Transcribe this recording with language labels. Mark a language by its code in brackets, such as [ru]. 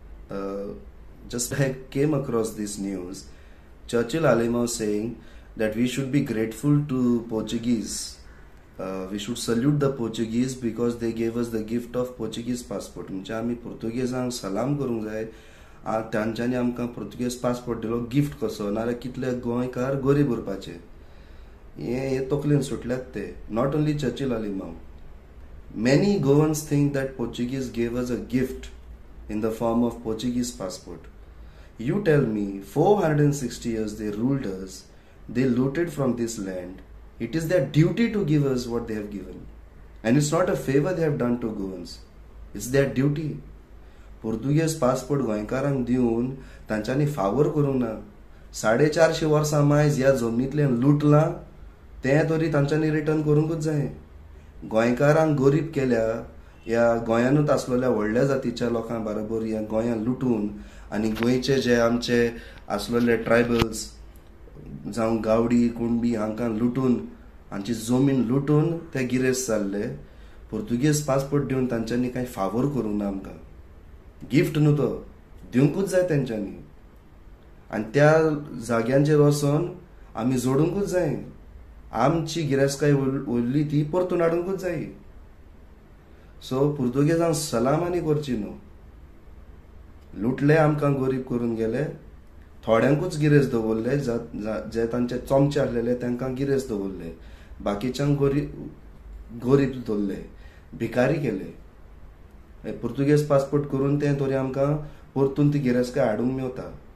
[en] Uh, just I came across this news. Churchill Alimov saying that we should be grateful to Portuguese. We should salute the Portuguese because they gave us the gift of Portuguese passport. [gom] म्हणजे आम्ही पोर्तुगेजांक सलाम करूंक जाय. तांच्यांनी आमकां Portuguese passport दिलो gift कसो नाल्यार कितले गोंयकार गरीब उरपाचे हे तकलेन सुटल्यात ते. [en] Not only Churchill Alemao. Many Goans think that Portuguese gave us a gift in the form of Portuguese passport. You tell me, 460 years they ruled us, they looted from this land. It is their duty to give us what they have given. And it's not a favor they have done to Goans. It's their duty. [gom] Portuguese passport गोंयकारांक दिवन तांच्यांनी फावर करूंक ना. 450 वर्सां मायज ह्या जमनींतल्यान लुटलां तें तरी तांच्यांनी रिटर्न करूंकूच जाय. गोंयकारांक गरीब केल्या ह्या गोंयांतूच आसलेल्या व्हडल्या जातीच्या लोकां बरोबर ह्या गोंयां लुटून आनी गोंयचे जे आमचे आसलेले ट्रायबल्स जावं गावडी कुणबी हांकां लुटून हांची जमीन लुटून ते गिरेस्त जाल्ले. पोर्तुगेज पासपोर्ट दिवन तांच्यांनी कांय फावर करूंक ना. आमकां गिफ्ट न्हू तो दिवंकूच जाय तेंच्यांनी आनी त्या जाग्यांचेर वचोन आमी जोडूंकूच जाय. आमची गिरेस्तकाय उरली ती परतून हाडूंकूच जाय. सो पुर्तुगेजांक सलाम आनी करची न्हू. लुटले आमकां गरीब करून गेले. थोड्यांकूच गिरेस्त दवरले जे तांचे चोमचे आसलेले तांकां गिरेस्त दवरले. बाकीच्यांक गरीब दवरले भिकारी केले. पुर्तुगेज पासपोर्ट करून ते तरी आमकां परतून ती गिरेस्तकाय हाडूंक मेवता.